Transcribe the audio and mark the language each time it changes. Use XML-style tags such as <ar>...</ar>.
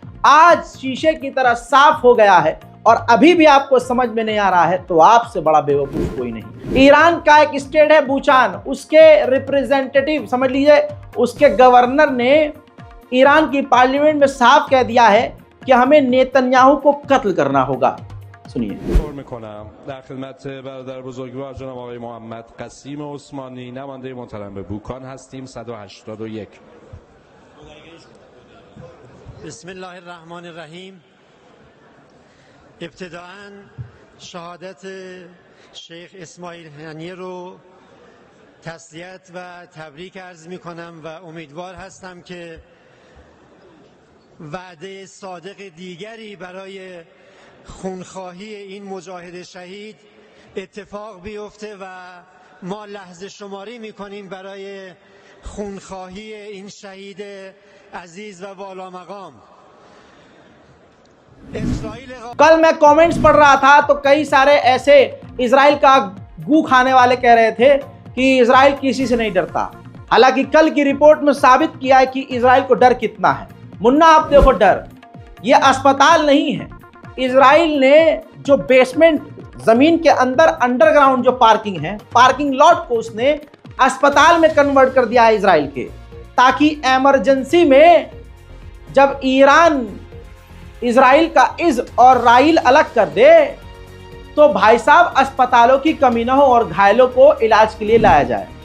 <hi>आज शीशे की तरह साफ हो गया है और अभी भी आपको समझ में नहीं आ रहा है तो आपसे बड़ा बेवकूफ़ कोई नहीं। ईरान का एक स्टेट है बूचान, उसके रिप्रेजेंटेटिव समझ लीजिए, उसके गवर्नर ने ईरान की पार्लियामेंट में साफ कह दिया है कि हमें नेतन्याहू को कत्ल करना होगा। सुनिए।</hi> <fa>در خدمت برادر بزرگوار جناب آقای محمد قسیم عثمانی نماینده محترم به بوکان هستیم. 181. بسم الله الرحمن الرحیم. ابتداءً شهادت شیخ اسماعیل هنیه رو تسلیت و تبریک عرض می کنم و امیدوار هستم که وعده صادق دیگری برای خونخواهی این مجاهد شهید اتفاق بیفته و ما لحظه شماری میکنیم برای خونخواهی این شهید عزیز و والا مقام.</fa> <hi>कल मैं कमेंट्स पढ़ रहा था तो कई सारे ऐसे इजराइल का गू खाने वाले कह रहे थे कि इजराइल किसी से नहीं डरता। हालांकि कल की रिपोर्ट में साबित किया है कि इजराइल को डर कितना है। मुन्ना आप देखो, डर ये अस्पताल नहीं है। इजराइल ने जो बेसमेंट जमीन के अंदर अंडरग्राउंड जो पार्किंग है, पार्किंग लॉट को उसने अस्पताल में कन्वर्ट कर दिया है इजराइल के, ताकि इमरजेंसी में जब ईरान इजराइल का इज और राइल अलग कर दे तो भाई साहब अस्पतालों की कमी न हो और घायलों को इलाज के लिए लाया जाए।</hi>